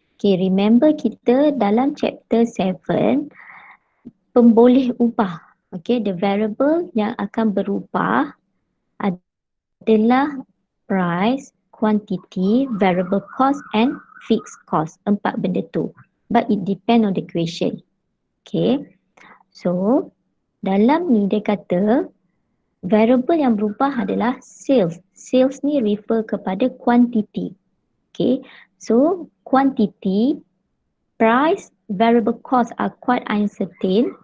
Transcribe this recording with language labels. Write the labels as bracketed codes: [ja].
[en] Okay, remember [ms] kita dalam chapter 7, pemboleh ubah. [en] Okay, the variable [ms] yang akan berubah adalah [en] price, quantity, variable cost and fixed cost. [ms] 4 benda tu. [en] But it depend on the question. Okay, so [ms] dalam ni dia kata variable yang berubah adalah sales. [en] Sales [ms] ni [en] refer [ms] kepada [en] quantity. Okay, so quantity, price, variable cost are quite uncertain.